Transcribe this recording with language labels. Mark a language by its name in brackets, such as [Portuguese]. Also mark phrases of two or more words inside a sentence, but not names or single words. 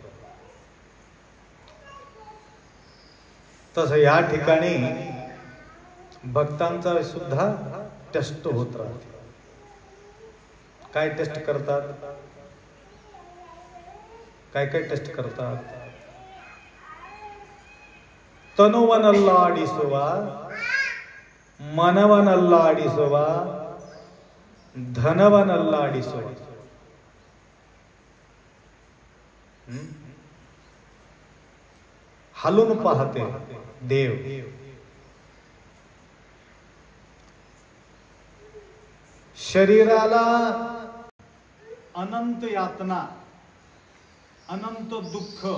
[Marathi] तसं या ठिकाणी भक्तांचा सुद्धा टेस्ट होत राहते. काय टेस्ट करतात, काय काय टेस्ट करतात. [Kannada] ತನುವನಲ್ಲಾಡಿಸುವ, ಮನವನಲ್ಲಾಡಿಸುವ, ಧನವನಲ್ಲಾಡಿಸುವ. [Marathi] हलून पाहते देव. शरीराला अनंत यातना, अनंत दुःख.